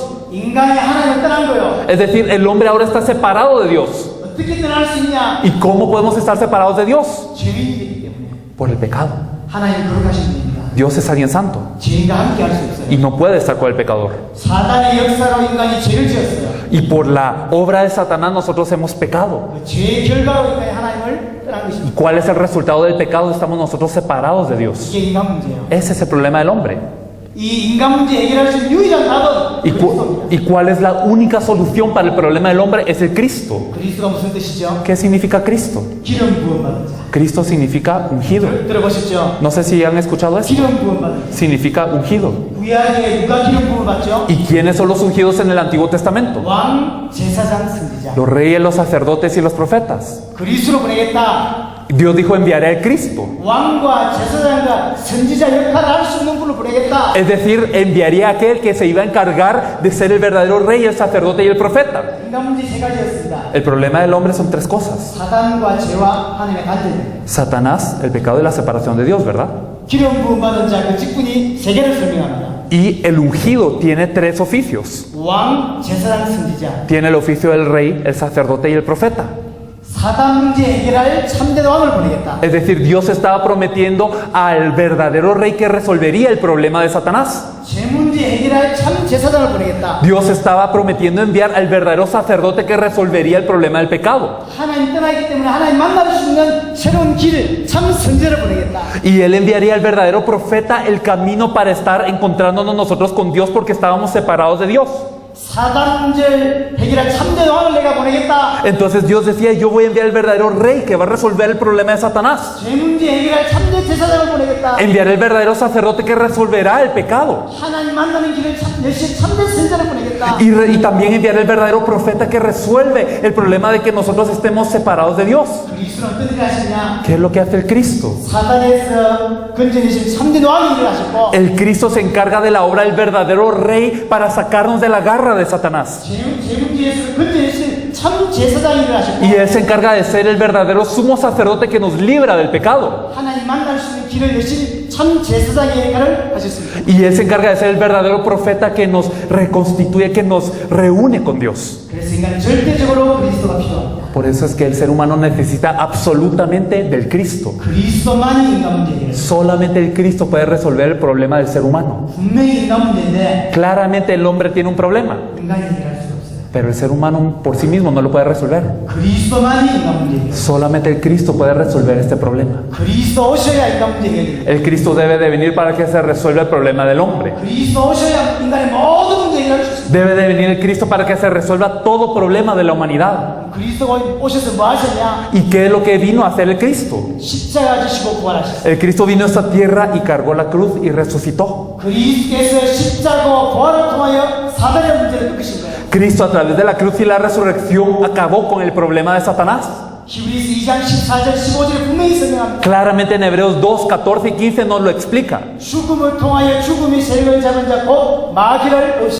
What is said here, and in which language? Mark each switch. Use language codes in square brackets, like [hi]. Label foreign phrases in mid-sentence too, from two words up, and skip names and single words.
[ko] 인간이 하나님을 떠난 거예요. [es] Es decir, el hombre ahora está separado de Dios. [ko] 어떻게 떠날 수 있냐? [es] ¿Y cómo podemos estar separados de Dios? [ko] 죄인이기 때문에. [es] Por el pecado. [ko] 하나님 거룩하신 분입니다. [es] Dios es alguien santo [ko] 죄인과 함께 할 수 없어요. [es] y no puede estar con el pecador. [ko] 사단의 역사로 인간이 죄를 지었어요. [es] Y por la obra de Satanás nosotros hemos pecado. [ko] 그 죄의 결과로 인간이 하나님을 떠난 [es] ¿Y [ko] 것입니다. [es] cuál es el resultado del pecado? Estamos nosotros separados de Dios. [ko] 이게 인간 문제예요. [es] Ese es el problema del hombre. [ko] 이 인간 문제 해결할 수 있는 유일한 답은 그리스도입니다. [es] ¿Y cuál es la única solución para el problema del hombre? Es el Cristo. [ko] 그리스도가 무슨 뜻이죠? [es] ¿Qué significa Cristo? [ko] 기름 부음 받은 자. [es] Cristo significa ungido. [ko] 들어보셨죠? [es] No sé si han escuchado eso. [ko] 기름 부음 받은 자. [es] Significa ungido. [ko] 구약에 누가 기름 부음을 받죠? [es] ¿Y quiénes son los ungidos en el Antiguo Testamento? [ko] 왕, 제사장, 선지자. [es] Los reyes, los sacerdotes y los profetas. [ko] 그리스도로 보내겠다. [es] Dios dijo, enviaré al Cristo. [ko] 왕과 제사장과 선지자 역할을 할 수 있는 분을 보내겠다. [es] Es decir, enviaría a aquel que se iba a encargar de ser el verdadero rey, el sacerdote y el profeta. [ko] 인간 문제 세 가지였습니다. [es] El problema del hombre son tres cosas. [ko] 사단과 죄와 하나님의 갈등. [es] Satanás, el pecado y la separación de Dios, ¿verdad? [ko] 기름 부음 받은 자 그 직분이 세 개를 설명합니다. [es] Y el ungido tiene tres oficios. [ko] 왕, 제사장, 선지자. [es] Tiene el oficio del rey, el sacerdote y el profeta. [ko] 사단 문제 해결할 참된 왕을 보내겠다. [es] Es decir, Dios estaba prometiendo al verdadero rey que resolvería el problema de Satanás. [ko] 죄 문제 해결할 참 제사장을 보내겠다. [es] Dios estaba prometiendo enviar al verdadero sacerdote que resolvería el problema del pecado. [ko] 하나님 떠나기 때문에 하나님 만날 수 있는 새로운 길, 참 선제를 보내겠다. [es] Y Él enviaría al verdadero profeta el camino para estar encontrándonos nosotros con Dios porque estábamos separados de Dios. [ko] 사단 문제를 해결할 참된 왕을 내가 보내겠다. [es] Entonces Dios decía, yo voy a enviar al verdadero rey que va a resolver el problema de Satanás. [ko] 죄 문제 해결할 참된 제사장을 보내겠다. [es] Enviaré el verdadero sacerdote que resolverá el pecado. [ko] 하나님 만나는 길을 여신 참된 선제를 보내겠다. [es] Y también enviaré el verdadero profeta que resuelve el problema de que nosotros estemos separados de Dios. [ko] 그리스도는 어떤 일을 하시냐? [es] ¿Qué es lo que hace el Cristo? [ko] 사단에서 건져내신 참된 왕이 일을 하셨고 [es] El Cristo se encarga de la obra del verdadero rey para sacarnos de la garra de Satanás. [ko] 죄 문제에서 건져내신 참 제사장이 일을 하셨고 [es] Y Él se encarga de ser el verdadero sumo sacerdote que nos libra del pecado. [ko] 하나님 만날 수 있는 길을 여신 참 제사장의 역할을 하셨습니다. [es] Y Él se encarga de ser el verdadero profeta que nos reconstituye, que nos reúne con Dios. [ko] 그래서 인간은 절대적으로 그리스도가 필요합니다. [es] Por eso es que el ser humano necesita absolutamente del Cristo. [ko] 그리스도만이 인간 문제 해결. [es] Solamente el Cristo puede resolver el problema del ser humano. [ko] 분명히 인간 문제인데 [es] Claramente el hombre tiene un problema, [ko] 인간이 해결할 수 없어요. [es] pero el ser humano por sí mismo no lo puede resolver. [ko] 그리스도만이 인간 문제 해결. [es] Solamente el Cristo puede resolver este problema. [ko] 그리스도 오셔야 인간 문제 해결돼요. [es] El Cristo debe de venir para que se resuelva el problema del hombre. [ko] 그리스도 오셔야 인간의 모든 문제 해결할 수 있습니다. [es] Debe de venir el Cristo para que se resuelva todo problema de la humanidad. [ko] 그리스도가 오셔서 뭐 하셨냐? [es] ¿Y qué es lo que vino a hacer el Cristo? [ko] 십자가 지시고 부활하셨어요. [es] El Cristo vino a esta tierra y cargó la cruz y resucitó. [ko] 그리스도께서 십자가와 부활을 통하여 사단의 문제를 끊으신 거예요. [es] Cristo a través de la cruz y la resurrección acabó con el problema de Satanás. [ko] 히브리서 2장 14절 15절에 분명히 설명합니다. [es] Claramente en Hebreos 2, 14 y 15 nos lo explica. [ko] 죽음을 통하여 죽음의 세력을 잡은 자 곧 마귀를 없이